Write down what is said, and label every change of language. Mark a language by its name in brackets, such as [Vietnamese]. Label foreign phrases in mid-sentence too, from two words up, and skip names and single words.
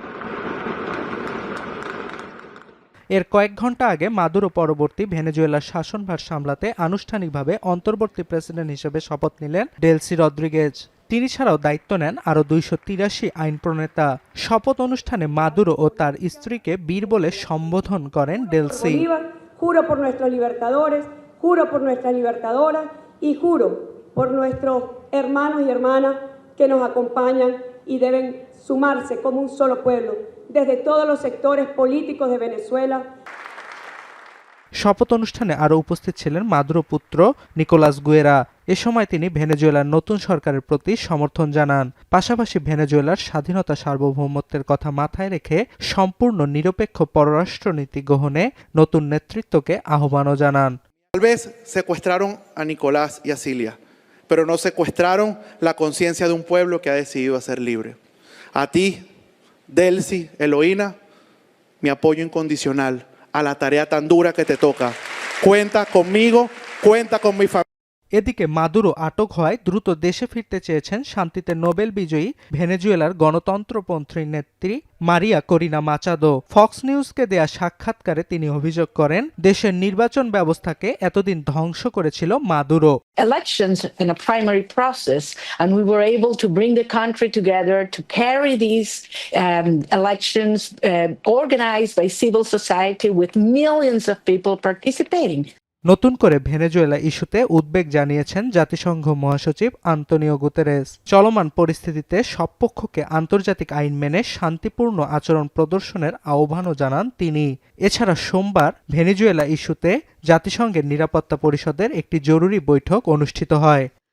[Bangla] এর কয়েক ঘণ্টা আগে মাদুরো পরবর্তী ভেনেজুয়েলার শাসনভার সামলাতে আনুষ্ঠানিকভাবে অন্তর্বর্তী প্রেসিডেন্ট হিসেবে শপথ নিলেন ডেলসি রদ্রিগেজ। তিনি ছাড়াও দায়িত্ব নেন আরও ২৮৩ আইন প্রণেতা। শপথ অনুষ্ঠানে মাদুরো ও তার স্ত্রীকে বীর বলে সম্বোধন করেন ডেলসি। [Spanish] Juro por nuestros libertadores, juro por nuestras libertadoras y juro por nuestros hermanos y hermanas que nos acompañan y deben sumarse como un solo pueblo desde todos los sectores políticos de Venezuela. [Bangla] শপথ অনুষ্ঠানে আরও উপস্থিত ছিলেন মাদুরো পুত্র নিকোলাস গুয়েরা। এ সময় তিনি ভেনেজুয়েলার নতুন সরকারের প্রতি সমর্থন জানান। পাশাপাশি ভেনেজুয়েলার স্বাধীনতা সার্বভৌমত্বের কথা মাথায় রেখে সম্পূর্ণ নিরপেক্ষ পররাষ্ট্রনীতি গ্রহণে নতুন নেতৃত্বকে আহ্বানও জানান। [Spanish] Tal vez secuestraron a Nicolás y a Cilia, pero no secuestraron la conciencia de un pueblo que ha decidido ser libre. A ti, Delcy, Eloína, mi apoyo incondicional a la tarea tan dura que te toca. Cuenta conmigo, cuenta con mi familia. [Bangla] এদিকে মাদুরো আটক হওয়ায় দ্রুত দেশে ফিরতে চেয়েছেন শান্তিতে নোবেল বিজয়ী ভেনেজুয়েলার গণতন্ত্রপন্থী নেত্রী মারিয়া করিনা মাচাদো। ফক্স নিউজকে দেয়া সাক্ষাৎকারে তিনি অভিযোগ করেন, দেশের নির্বাচন ব্যবস্থাকে এতদিন ধ্বংস করেছিল মাদুরো। [English] Elections in a primary process, and we were able to bring the country together to carry these elections organized by civil society with millions of people participating. [Bangla] নতুন করে ভেনেজুয়েলা ইস্যুতে উদ্বেগ জানিয়েছেন জাতিসংঘ মহাসচিব আন্তোনিও গুতেরেস। চলমান পরিস্থিতিতে সব পক্ষকে আন্তর্জাতিক আইন মেনে শান্তিপূর্ণ আচরণ প্রদর্শনের আহ্বানও জানান তিনি। এছাড়া সোমবার ভেনেজুয়েলা ইস্যুতে জাতিসংঘের নিরাপত্তা পরিষদের একটি জরুরি বৈঠক অনুষ্ঠিত হয়।